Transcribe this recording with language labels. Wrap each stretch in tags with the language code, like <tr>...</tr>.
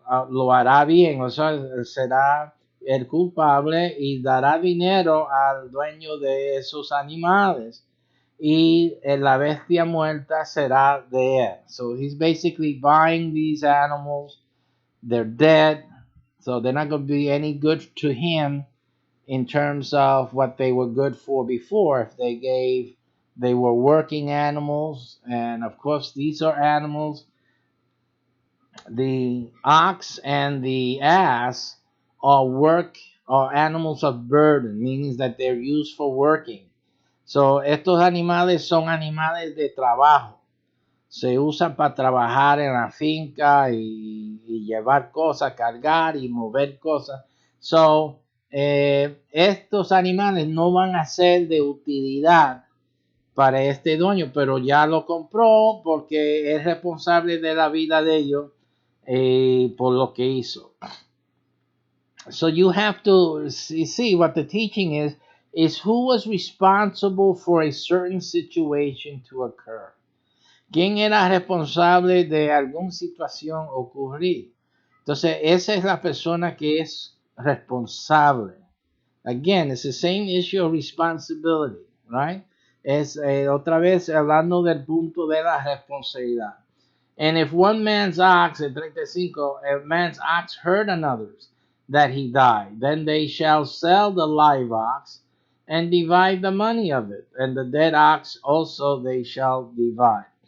<es>lo hará bien, o sea, será el culpable y dará dinero al dueño de esos animales y la bestia muerta será de él.</es> <en>So he's basically buying these animals. They're dead, so they're not going to be any good to him in terms of what they were good for before. If they were working animals, and of course these are animals. The ox and the ass are animals of burden, meaning that they're used for working.</en> <es>So, estos animales son animales de trabajo. Se usan para trabajar en la finca y llevar cosas, cargar y mover cosas. So, estos animales no van a ser de utilidad para este dueño, pero ya lo compró porque es responsable de la vida de ellos por lo que hizo.</es> <en>So you have to see what the teaching is who was responsible for a certain situation to occur.</en> <es>¿Quién era responsable de alguna situación ocurrir? Entonces, esa es la persona que es responsable.</es> <en>Again, it's the same issue of responsibility, right?</en> <es>Es otra vez hablando del punto de la responsabilidad.</es> <en>And if one man's ox,</en> <es>en 35,</es> <en>a man's ox hurt another's, that he died, then they shall sell the live ox and divide the money of it, and the dead ox also they shall divide.</en>